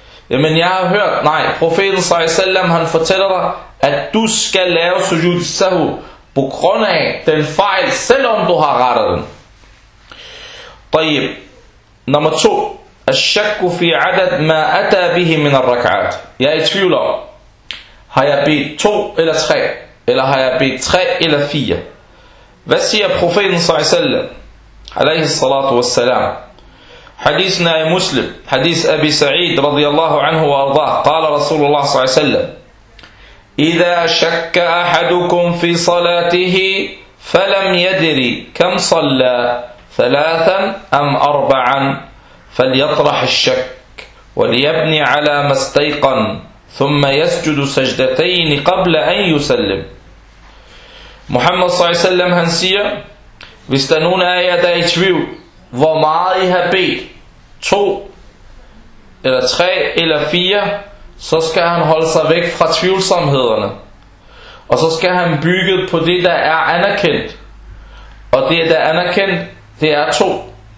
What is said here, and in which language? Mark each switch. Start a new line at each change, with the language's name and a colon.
Danish: Jamen jeg har hørt, nej, profeten s.a.v. han fortæller dig, at du skal lave sujud sahu på grund af den fejl, selvom du har rettet den.
Arabic: طيب.
Danish: Nummer 2.
Arabic: Al-shakku fi adad ma ata bihi min al-rak'at.
Danish: Jeg er i tvivl om, har jeg bedt 2 eller 3, eller har jeg bedt 3 eller 4? Hvad siger profeten s.a.v.?
Arabic: عليه الصلاة والسلام. حديثنا مسلم حديث أبي سعيد رضي الله عنه وأرضاه قال رسول الله صلى الله عليه وسلم إذا شك أحدكم في صلاته فلم يدري كم صلى ثلاثا أم أربعا فليطرح الشك وليبني على ما استيقن ثم يسجد سجدتين قبل أن يسلم. محمد صلى الله عليه وسلم هنسيه.
Danish: Hvis der er nogen af jer, der er i tvivl, hvor meget I har bedt, 2 eller tre eller fire, så skal han holde sig væk fra tvivlsomhederne. Og så skal han bygge på det, der er anerkendt. Og det, der er anerkendt, det er to.